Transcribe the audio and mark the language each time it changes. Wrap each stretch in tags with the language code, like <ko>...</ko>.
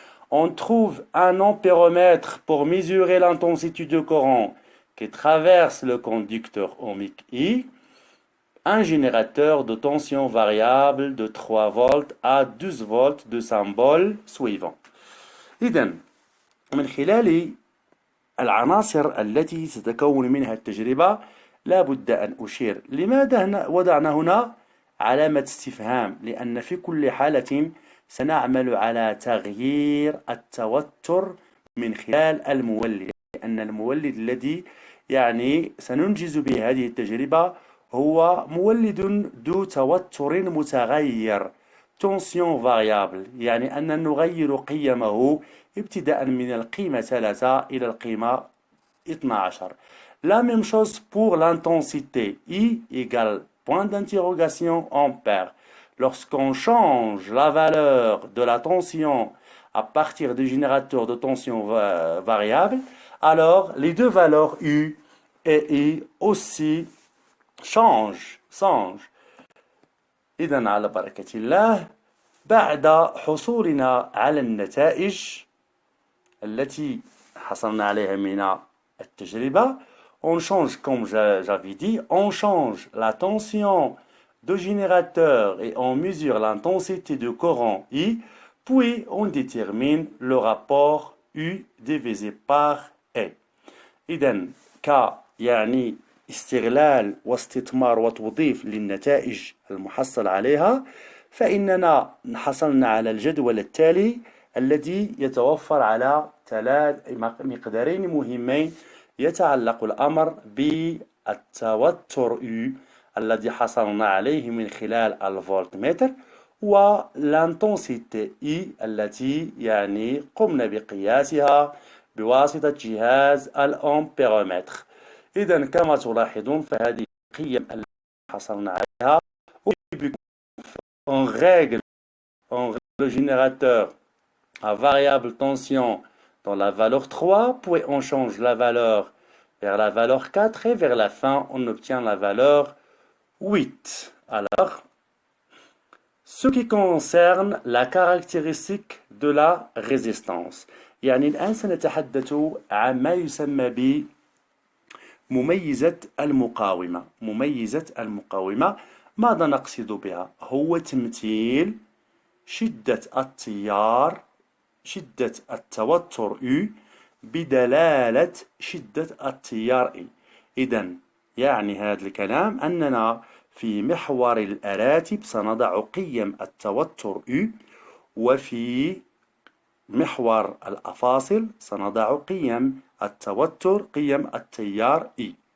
<fr>On trouve un ampéromètre pour mesurer l'intensité du courant qui traverse le conducteur ohmique I, un générateur de tension variable de 3 volts à 12 volts de symbole suivant.</fr> <ar>إذن من خلال العناصر التي ستتكون منها التجربة لا بد أن أشير لماذا وضعنا هنا علامة استفهام لأن في كل حالة سنعمل على تغيير التوتر من خلال المولد لأن المولد الذي يعني سننجز به هذه التجربة هو مولد ذو توتر متغير</ar> <fr>tension variable</fr> <ar>يعني أن نغير قيمه ابتداء من القيمة 3 إلى القيمة 12.</ar> <fr>La même chose pour l'intensité. I égale point d'interrogation ampère. Lorsqu'on change la valeur de la tension à partir du générateur de tension variable, alors les deux valeurs U et I aussi changent.</fr> <ar>إذن على بركة الله بعد حصولنا على النتائج التي حصلنا عليها من التجربة.</ar> <fr>On change, comme j'avais dit, on change la tension de générateur et on mesure l'intensité de courant I, puis on détermine le rapport U divisé par E.</fr> <ar>إذن يعني استغلال واستثمار وتوظيف للنتائج المحصل عليها، فإننا حصلنا على الجدول التالي الذي يتوفر على مقدارين مهمين. يتعلق الأمر بالتوتر U الذي حصلنا عليه من خلال الفولتمتر، والانتنسيتي I التي يعني قمنا بقياسها بواسطة جهاز الأمبيرومتر. إذا كما تلاحظون فهذه القيم التي حصلنا عليها</ar> <fr>on règle le générateur à variable tension dans la valeur 3, puis on change la valeur vers la valeur 4 et vers la fin on obtient la valeur 8. Alors, ce qui concerne la caractéristique de la résistance،</fr> <ar>يعني الآن سنتحدث عن ما يسمى بمميزة المقاومة. مميزة المقاومة ماذا نقصد بها؟ هو تمثيل شدة التيار، شدة التوتر U بدلالة شدة التيار E. إذن يعني هذا الكلام أننا في محور الأراتب سنضع قيم التوتر U، وفي محور الأفاصل سنضع قيم التوتر، قيم التيار E.</ar>